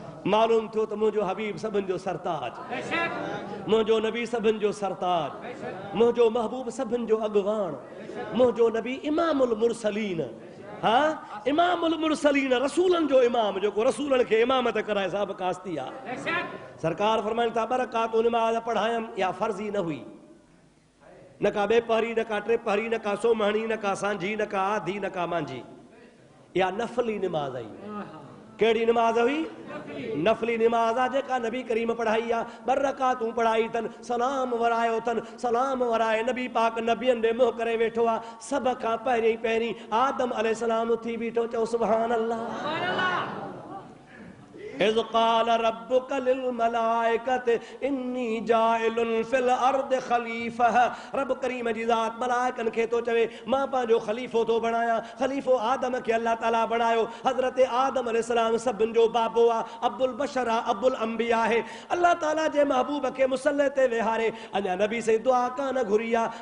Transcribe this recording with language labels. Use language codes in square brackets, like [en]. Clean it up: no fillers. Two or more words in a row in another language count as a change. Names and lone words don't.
[sd] मालूम थियो त मुंहिंजो हबीब सभिनि जो सरताज, मुंहिंजो नबी सभिनि जो सरताज, मुंहिंजो महबूब सभिनि जो अॻवान, मुंहिंजो नबी [ar] إمام المرسلين, [sd] हाँ [ar] إمام المرسلين, [sd] रसूलनि जो इमाम, जेको रसूलनि खे इमामत कराए साहब कास्ती आहे। सरकार फरमाइनि था ॿ रकातूं निमाज़ पढ़ायमि, या फर्ज़ी न हुई, न का ॿे पहरी, न का टे पहरी, न का सोमहणी, न का सांझी, न का आधी, न का मांझी, या नफली निमाज़ आई। कहिड़ी निमाज़ हुई? नफली निमाज़ आहे जेका नबी करीम पढ़ाई आहे। ॿ रकातूं पढ़ाई अथनि, सलाम वरायो अथनि, सलाम वराए नबी पाक नबियनि ॾे मुंहुं करे वेठो आहे। सभ खां पहिरीं आदम अलैहिस्सलाम उथी बीठो, चओ [ar] سبحان الله. إذ قال ربك للملائكة إني جاعل في الأرض خليفة. [sd] रब करीम जी ज़ात मलाइकनि खे थो चवे मां पंहिंजो खलीफ़ो थो बणायां। खलीफ़ो आदम खे अल्लाह ताला बणायो। हज़रत आदम अलैहिस्सलाम सभिनि जो बाबो आहे, [ar] عبد البشر [sd] आहे, [ar] عبد الأنبياء [sd] आहे। अल्लाह ताला जे महबूब खे मुसल्ले ते वेहारे अञा नबी से दुआ कान घुरी आहे।